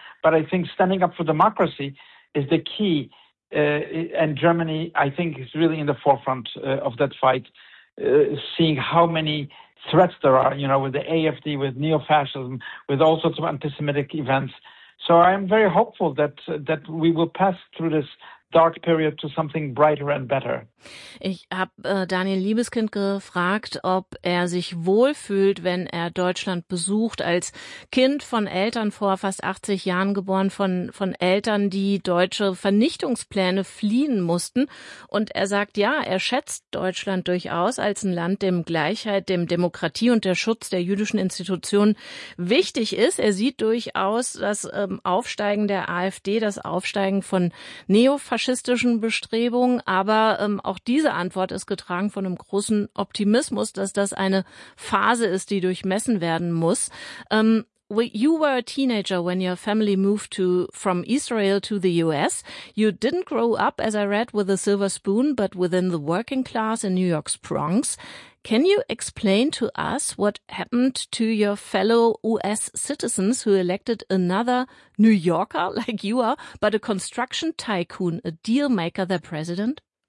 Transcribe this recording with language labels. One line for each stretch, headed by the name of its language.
English: But I think standing up for democracy is the key. And Germany, I think, is really in the forefront of that fight, seeing how many threats there are, you know, with the AfD, with neo-fascism, with all sorts of anti-Semitic events. So I'm very hopeful that we will pass through this dark period to something brighter and better.
German: Ich habe Daniel Liebeskind gefragt, ob er sich wohlfühlt, wenn er Deutschland besucht, als Kind von Eltern vor fast 80 Jahren geboren, von Eltern, die deutsche Vernichtungspläne fliehen mussten. Und er sagt, ja, er schätzt Deutschland durchaus als ein Land, dem Gleichheit, dem Demokratie und der Schutz der jüdischen Institutionen wichtig ist. Er sieht durchaus das Aufsteigen der AfD, das Aufsteigen von neofaschistischen Bestrebungen, aber auch diese Antwort ist getragen von einem großen Optimismus, dass das eine Phase ist, die durchmessen werden muss.
English: You were a teenager when your family moved to from Israel to the US. You didn't grow up, as I read, with a silver spoon, but within the working class in New York's Bronx. Can you explain to us what happened to your fellow US citizens who elected another New Yorker like you are, but a construction tycoon, a deal maker, their president?